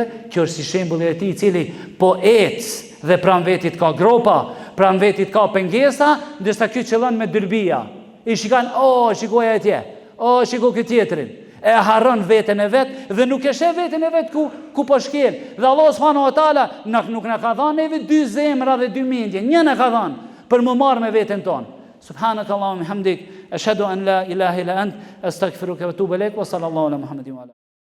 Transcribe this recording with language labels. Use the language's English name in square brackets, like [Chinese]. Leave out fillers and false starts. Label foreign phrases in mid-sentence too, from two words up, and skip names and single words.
[Albanian] Kjo është si shembulli i tij i cili po ec dhe pranë vetit ka gropa, pranë vetit ka pengesa, ndërsa ky qëllon me dyrbia. I shikon, shikoj atje, shikoj këtë tjetrin. E harron veten e vet dhe nuk e sheh veten e vet ku po shkel. Dhe Allah [Arabic] سبحانه وتعالى [Albanian] nuk na ka dhënë neve dy zemra dhe dy mendje, një na ka dhënë për më marr me veten tonë. [Arabic] سبحانك اللهم حمدك أشهد أن لا إله إلا أنت أستغفرك وأتوب إليك وصلى الله على محمد وعلى